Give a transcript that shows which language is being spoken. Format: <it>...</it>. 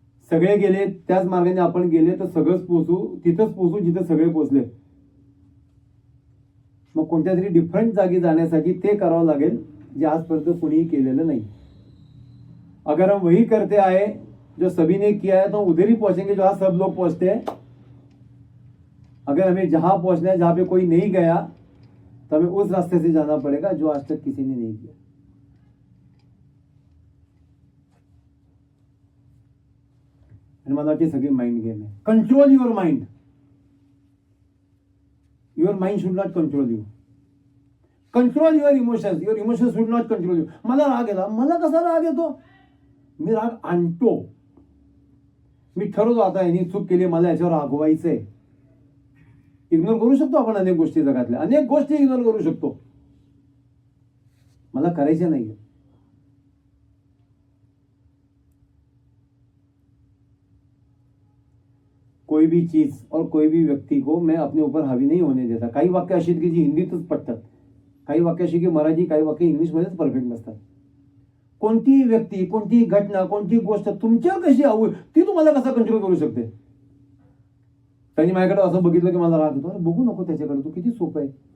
<mr>सगळे गेले त्याच मार्गाने आपण गेले तर सगळंच तिथंच पोहोचू जिथे सगळे पोहोचले. मग कोणत्या तरी डिफरंट जागी जाण्यासाठी ते करावं लागेल जे आजपर्यंत कोणीही केलेलं नाही.</mr> <hi>अगर हम वही करते आए जो सभी ने किया है तो उधर ही पहुंचेंगे जहां सब लोग पहुंचते हैं. अगर हमें जहां पहुंचना है जहां पे कोई नहीं गया तो हमें उस रास्ते से जाना पड़ेगा जो आज तक किसी ने नहीं किया.</hi> <mr>आणि मला वाटते सगळी माइंड गेम आहे.</mr> <en>Control your mind. Your mind should not control you. Control your emotions. Your emotions should not control you.</en> <mr>मला राग येला. मला कसा राग येतो? मी राग आणतो. मी ठरवतो आता यांनी चूक केली, मला याच्यावर रागवायचंय. इग्नोर करू शकतो आपण अनेक गोष्टी, जगातल्या अनेक गोष्टी इग्नोर करू शकतो. मला करायचे नाहीये.</mr> <hi>कोई भी चीज और कोई भी व्यक्ति को मैं अपने ऊपर हावी नहीं होने देता.</hi> <mr>काही वाक्य अशी की जी हिंदीतच पटतात, काही वाक्य अशी की मराठी, काही वाक्य इंग्लिशमध्येच परफेक्ट नसतात. कोणतीही व्यक्ती, कोणतीही घटना, कोणतीही गोष्ट तुमच्यावर कशी आवड ती तुम्हाला कसं कंट्रोल करू शकते. त्यांनी माझ्याकडे असं बघितलं की मला राग येतो. अरे बघू नको त्याच्याकडे, तो किती सोपं आहे.</mr>